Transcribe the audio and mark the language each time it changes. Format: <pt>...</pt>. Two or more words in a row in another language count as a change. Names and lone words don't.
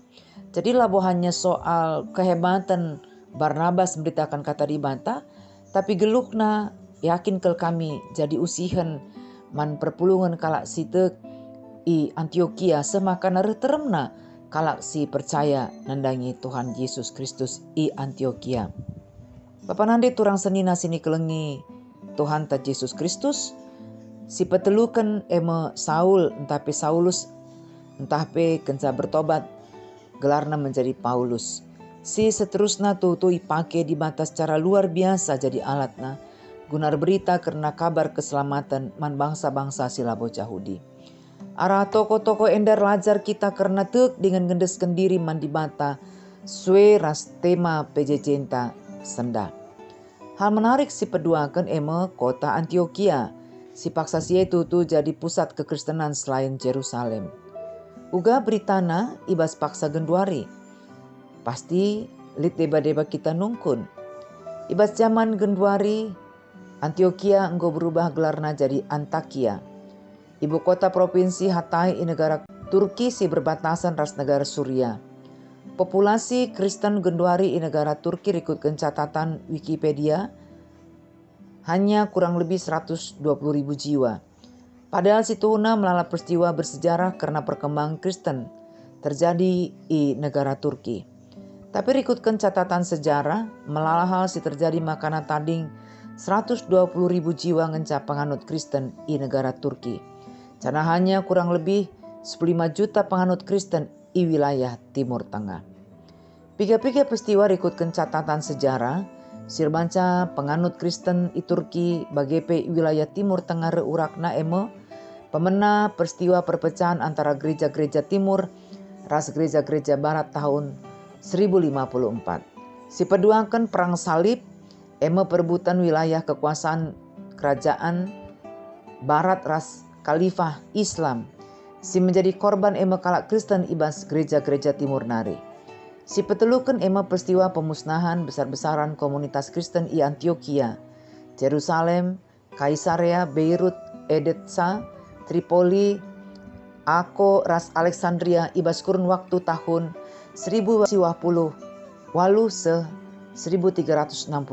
<btx>Jadi labohannya</btx> <id>soal kehebatan Barnabas memberitakan</id> <btx>kata di banta, tapi gelukna yakin kel kami jadi usihan man perpulungan kalak sitek i Antioquia semakan teremna kalak si percaya nandangi Tuhan Yesus Kristus i Antioquia. Bapa nande turang senina sini kelengi Tuhan ta Yesus Kristus si petelukan Saul entah pe Saulus entah pe kenca bertobat gelarna menjadi Paulus. Si seterusnya tu ipake di batas</btx> <id>secara luar biasa</id> <btx>jadi alatna gunar berita karena kabar keselamatan man bangsa-bangsa sila bocah Yahudi. Arah toko-toko endar lajar kita karena tek dengan ngendeskan diri man di bata sue ras tema pejejenta senda. Hal menarik si peduakan kota Antioquia. Si paksa si itu</btx> <id>jadi pusat kekristenan selain Jerusalem.</id> <btx>Uga beritana ibas paksa genduari. Pasti lit deba-deba kita nungkun. Ibas zaman genduari Antioquia enggo berubah gelarna jadi Antakya.</btx> <id>Ibu kota provinsi Hatay</id> <btx>i negara Turki si berbatasan ras negara Suria. Populasi Kristen genduari i negara Turki ikutkan catatan Wikipedia</btx> <id>hanya kurang lebih 120.000 jiwa.</id> <btx>Padahal situna melala</btx> <id>peristiwa bersejarah karena perkembangan Kristen terjadi di negara Turki.</id> <btx>Tapi ikutkan catatan sejarah melala hal si terjadi makana tading 120.000 jiwa ngenca penganut Kristen</btx> <id>di negara Turki. Karena hanya kurang lebih 15 juta penganut Kristen di wilayah Timur Tengah.</id> <btx>Piga-piga peristiwa ikutkan catatan sejarah sirbanca penganut Kristen di Turki bagepe wilayah Timur Tengah reurakna pemena peristiwa perpecahan antara gereja-gereja Timur ras gereja-gereja Barat tahun 1054. Si peduakan</btx> <id>perang salib perebutan wilayah kekuasaan kerajaan Barat</id> <btx>ras Khalifah Islam. Si menjadi korban kalak Kristen ibas gereja-gereja Timur nari. Si petelukan peristiwa</btx> <id>pemusnahan besar-besaran komunitas Kristen</id> <btx>i Antioquia, Jerusalem, Kaisarea, Beirut, Edessa, Tripoli, Ako, ras Alexandria ibas</btx> <id>kurun waktu tahun</id> <btx>1020 walu 1365.</btx>